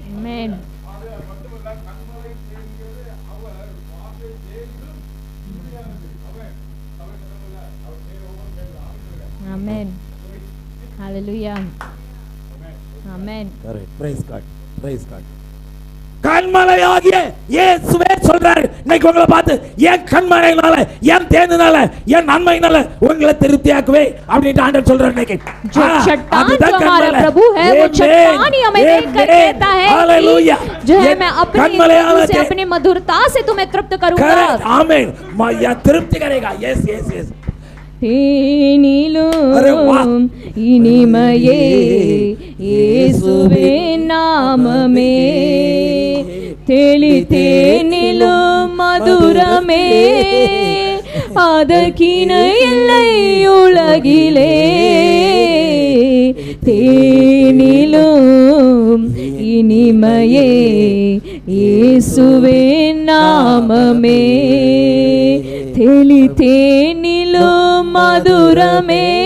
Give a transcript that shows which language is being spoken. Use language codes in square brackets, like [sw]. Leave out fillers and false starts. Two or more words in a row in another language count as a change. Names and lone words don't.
[en] Amen. Amen. Hallelujah. Amen. [ta] கரெக்ட் [en] praise god praise god [ta] கண்மலையாகிய இயேசுவே சொல்றாரு இன்னைக்கு உங்களை பார்த்து என் கண்மலையினால என் தேனினால என் நன்மையினால உங்களை திருப்தியாக்குவே அப்படினு ஆண்டவர் சொல்றாரு இன்னைக்கு [hi] जो चट्टान जो हमारा प्रभु है वो चट्टान ही हमें देखकर कहता है हालेलुया जो है मैं अपनी से अपनी मधुरता से तुम्हें तृप्त करूंगा आमीन मैं तृप्ति करेगा [en] yes yes yes [ta] தேனிலும் இனிமையே இயேசுவே நாமமே தெளி தேனிலும் மதுரமே அதற்கிணை இல்லை உலகிலே தேனிலும் இனிமையே இயேசுவே நாமமே தெளி தேனிலும் மதுரமே